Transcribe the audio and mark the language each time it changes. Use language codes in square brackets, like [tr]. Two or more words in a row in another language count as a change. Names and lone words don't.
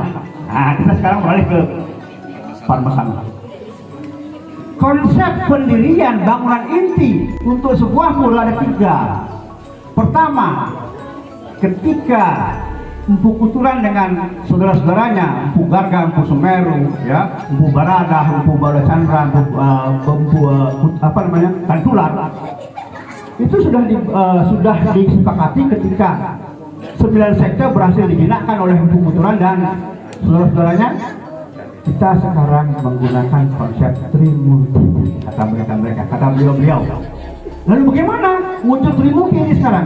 [id] Nah, kita sekarang beralih ke Parmasana. Konsep pendirian bangunan inti untuk sebuah mula ada 3. Pertama, ketika Empu Kuturan dengan saudara-saudaranya, Empu Garga, Empu Semeru, ya, Empu Barada, Empu Balacandra, Empu Tantular, itu sudah disepakati ketika 9 sekte berhasil dijinakkan oleh Empu Kuturan dan saudara-saudaranya. Kita sekarang menggunakan konsep Trimurti, kata beliau. Lalu bagaimana muncul Trimurti ini sekarang?